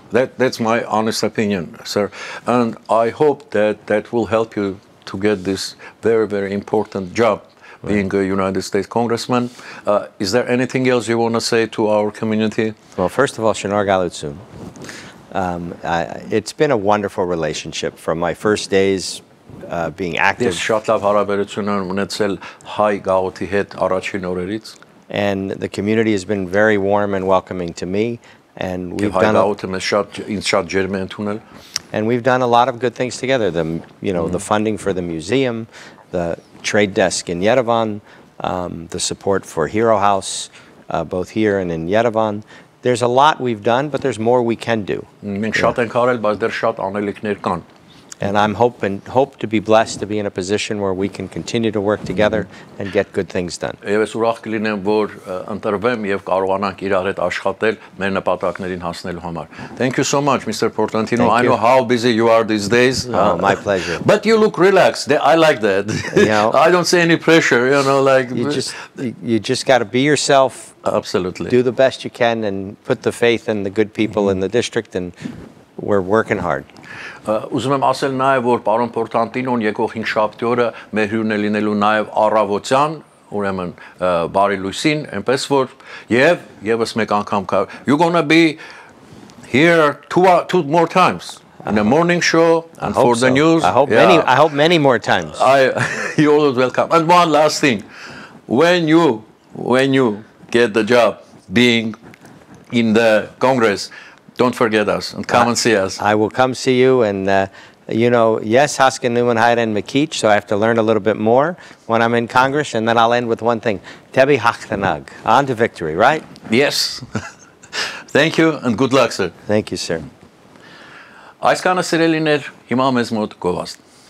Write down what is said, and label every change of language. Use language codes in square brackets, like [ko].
[en] That's my honest opinion, sir. And I hope that will help you to get this very, very important job, being a United States congressman. Is there anything else you want to say to our community? Well, first of all, [hy] Shinar Galutsu. [en] It's been a wonderful relationship from my first days being active. [hy] Ես շատ լավ հարաբերություն եմ ունեցել հայ գաղութի հետ առաջին օրերից. [en] And the community has been very warm and welcoming to me. And we've done a lot of good things together. The funding for the museum, the trade desk in Yerevan, the support for Hero House, both here and in Yerevan. There's a lot we've done, but there's more we can do. And I'm hope to be blessed to be in a position where we can continue to work together and get good things done. Thank you so much, Mr. Portantino. I know how busy you are these days. Oh, my pleasure. But you look relaxed. I like that. I don't see any pressure, you just got to be yourself. Absolutely. Do the best you can and put the faith in the good people in the district, and we're working hard. [hy] Ուզում եմ ասել նաև, որ պարոն Portantino-ն եկող 5 շաբթի օրը մեր հյուրն է լինելու նաև առավոտյան, ուրեմն բարի լույսին, այնպես որ եւս մեկ անգամ [en] you're going to be here two more times in the morning show and for the news. I hope many more times. You're always welcome. And one last thing, when you get the job being in the Congress, don't forget us and come and see us. I will come see you, and yes, [hy] Haskin Newman Hayden McKeach, [en] so I have to learn a little bit more when I'm in Congress, and then I'll end with one thing. [hy] Tebi Hachtanag. [en] On to victory, right? Yes. Thank you and good luck, sir. Thank you, sir. [hy] Այս կանը սիրելիներ, հիմա մեզ մոտ գովաստ։